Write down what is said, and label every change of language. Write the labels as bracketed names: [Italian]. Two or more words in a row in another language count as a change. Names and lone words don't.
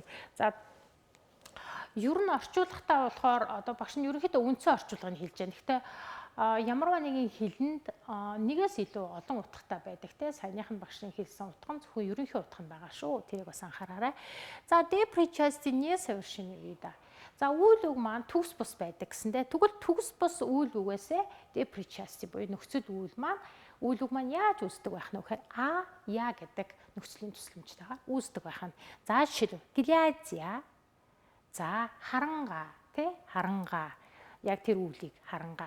[Mongolian] За ер нь орчуулгатаа болохоор одоо багш нь ерөнхийдөө үндсэн орчуулгыг хэлж байгаа. Гэхдээ ямарваа нэгэн хэлэнд нэгээс илүү олон утгатай байдаг те. Саяныхан багшийн хэлсэн утга нь зөвхөн ерөнхий утга нь байгаа шүү. Тэрийг бас анхаараарай. [Russian] За депричастие не совершенный вида. [Mongolian] За үйл үг маань төгс бус байдаг гэсэндээ тэгвэл төгс бус үйл үгээсээ депричастие буюу нөхцөл үйл маань үйл үг маань яаж үүсдэг байх нь вэ гэхээр я гэдэг нөхцөлийн төслөмжтэйгээр үүсдэг байх нь. За жишээлбэл глядя. За харанга тий харанга яг тэр үйлийг харанга.